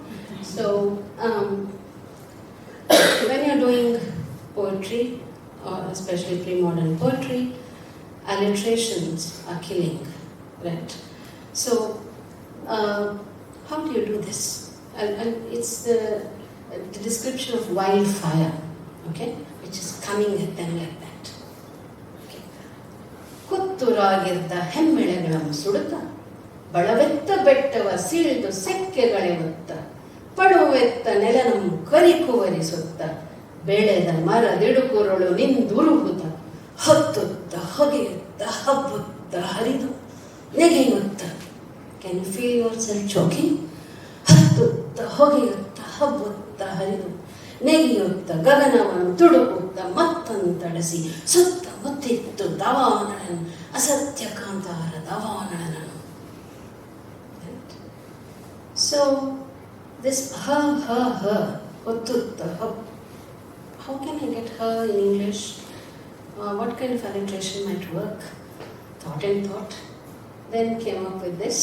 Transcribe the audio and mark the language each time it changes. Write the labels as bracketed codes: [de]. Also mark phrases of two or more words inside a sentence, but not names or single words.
[en] So, when you're doing poetry, or especially pre-modern poetry, alliterations are killing, right? So, how do you do this? And it's the description of wildfire, okay, which is coming at them like that. Okay. [kn] ಕುತ್ತುರಾಗಿರ್ದ ಹೆಮ್ಮೆಳೆಗಳನ್ನು ಸುಡುತ್ತ ಬಳವೆತ್ತ ಬೆಟ್ಟವ ಸೀಳ್ದು ಸೆಕ್ಕೆಗಳೆವತ್ತ ಪಡುವೆತ್ತ ನೆಲನಂ ಕರಿಕುವರಿಸುತ್ತ ಬೆಳೆದ ಮರದಿಡುಕುರುಳು ನಿಂದುರುಗುತ್ತ ಹತ್ತುತ್ತ ಹೊಗೆಯುತ್ತ ಹಬ್ಬುತ್ತ ಹರಿದು ನೆಗೆಯುತ್ತ. [en] Can you feel yourself choking? [kn] ಹತ್ತುತ್ತ ಹೊಗೆಯುತ್ತ ಹಬ್ಬುತ್ತ ಹರಿದು ನೆಗೆಯುತ್ತ ಗಗನವನ್ನು ತುಡುಕುತ್ತ ಮತ್ತಂತಡಿಸಿ ಸುತ್ತ ಮುತ್ತಿತ್ತು ದವಾನಳನು ಅಸತ್ಯ ಕಾಂತಾರ ದವಾನಳನನು. [en] So this ಹೊತ್ತುತ್ತ how can I get her in English? What kind of alliteration might work? Thought and thought. Then came up with this.